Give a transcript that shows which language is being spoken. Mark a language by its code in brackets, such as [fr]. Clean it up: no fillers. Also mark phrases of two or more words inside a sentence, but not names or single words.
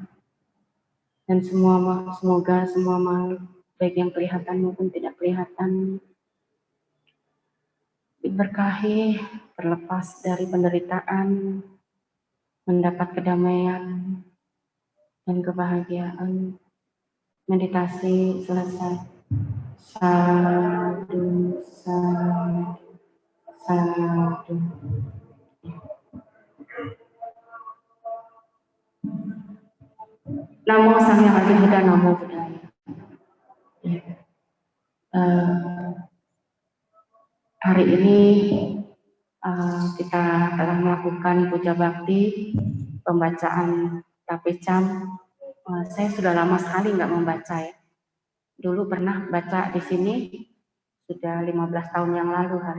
[id] Dan semoga semua makhluk, baik yang kelihatan maupun tidak kelihatan, diberkahi, terlepas dari penderitaan, mendapat kedamaian dan kebahagiaan. Meditasi selesai. [pi] Sadhu, sadhu, sadhu. Namo Samyang Adi Buddha, Namo Buddhaya. [id] Hari ini kita telah melakukan puja bakti, pembacaan tapecam. Saya sudah lama sekali nggak membaca ya. Dulu pernah baca di sini sudah 15 tahun yang lalu hari.